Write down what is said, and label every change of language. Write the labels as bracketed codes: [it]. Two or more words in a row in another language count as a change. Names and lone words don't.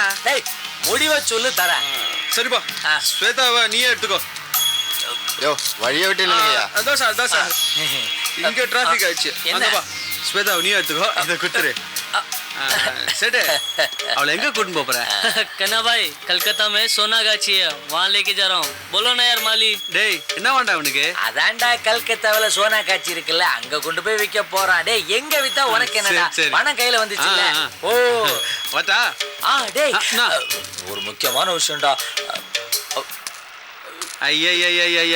[ta] டேய் முடிவை சொல்லு தரேன். சரிப்பா. ஸ்வேதாவை நீயே எடுத்துக்கோ. யோ வழியை விட்டு இல்லையா? அதான் சார் இங்க டிராஃபிக் ஆயிடுச்சு. என்னப்பா ஸ்வேதாவை நீயே எடுத்துக்கோ. இதை கொடுத்துரு. सेठे அவளை எங்க கூட்டிட்டு போற? [hi] कन्ना भाई कलकत्ता में सोना गाछी है वहाँ लेके जा रहा हूँ. बोलो ना यार माली. [ta] டேய் என்ன வேண்டா அவனுக்கு? அதான்டா கல்கத்தாவில சோனா காட்சி இருக்குல்ல அங்க கொண்டு போய் விற்க போறான். டேய் எங்க வித்தா உனக்கு என்னடா? பணம் கையில வந்துச்சுல்ல. ஓ வாடா. டேய் ஒரு முக்கியமான விஷயம்டா. ஐயா